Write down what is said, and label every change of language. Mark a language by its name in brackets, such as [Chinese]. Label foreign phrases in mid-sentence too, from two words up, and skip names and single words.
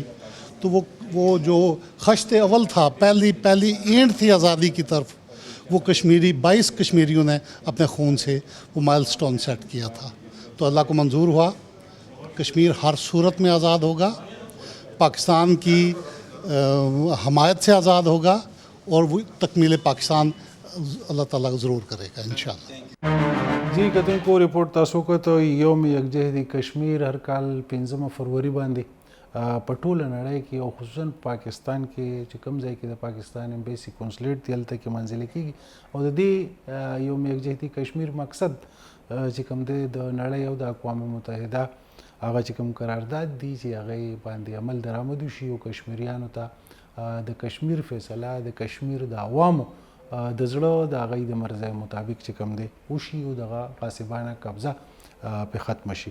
[Urdu] تو وہ جو خشت اول تھا، پہلی اینٹ تھی آزادی کی طرف، وہ 22 کشمیریوں نے اپنے خون سے وہ [English] milestone set [Urdu] کیا تھا. تو اللہ کو منظور ہوا، کشمیر ہر صورت میں آزاد ہوگا، پاکستان کی حمایت سے آزاد ہوگا اور وہ تکمیل پاکستان اللہ تعالیٰ ضرور کرے گا ان شاء اللہ. [Pashto] جی کتونکو ریپورټ تاسو کته یوم یکجهتي کشمیر هر کال 15 فروری باندې په ټوله نړۍ کې او خصوصا پاکستان کې چې کوم ځای کې د پاکستان امبیسي کنسولیټ دی هلته کې منځلې کیږي او د دې یوم یکجهتي کشمیر مقصد چې کوم دی د نړۍ او د اقوام متحده هغه چې کوم قرارداد دی چې هغه باندې عمل درآمد وشي او کشمیریانو ته د کشمیر فیصله د کشمیر د عوامو د زړه د هغوی د مرضی مطابق چې کوم دی وشي او دغه غاصبانه قبضه په ختم شي.